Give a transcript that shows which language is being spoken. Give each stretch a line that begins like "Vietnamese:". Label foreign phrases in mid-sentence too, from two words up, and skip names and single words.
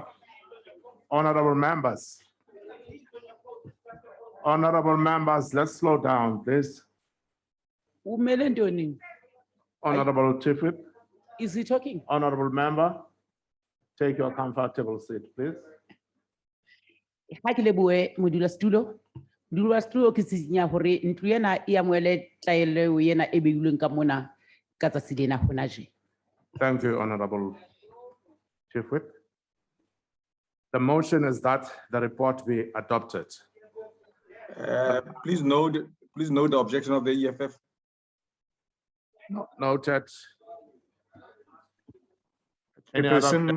English: Honorable members. Honorable members, let's slow down, please. Honorable Chief Whip. Is he talking? Honorable member, take your comfortable seat, please.
Southern Sotho: Ha ke leboe modulasetulo ke sisinya hore ntlo ena e amoele taelo ena e beilweng ka mona ka tsatsi lena hona je.
English: Thank you, Honorable Chief Whip. The motion is that the report be adopted. Please note the objection of the EFF. Noted. Any other-